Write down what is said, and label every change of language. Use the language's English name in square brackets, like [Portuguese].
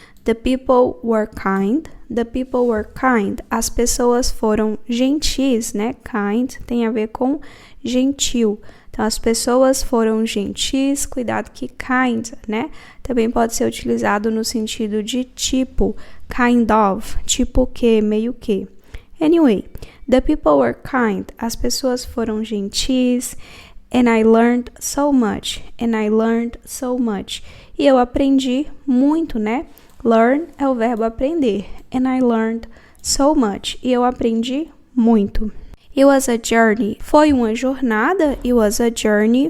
[English] The people were kind. The people were kind. [Portuguese] As pessoas foram gentis, né? Kind tem a ver com gentil. Então, as pessoas foram gentis. Cuidado que kind, né? Também pode ser utilizado no sentido de tipo. [English] Kind of. [Portuguese] Tipo que, meio que. [English] Anyway, the people were kind. [Portuguese] As pessoas foram gentis. [English] And I learned so much. And I learned so much. [Portuguese] E eu aprendi muito, né? Learn é o verbo aprender. [English] And I learned so much. [Portuguese] E eu aprendi muito. [English] It was a journey. [Portuguese] Foi uma jornada. [English] It was a journey.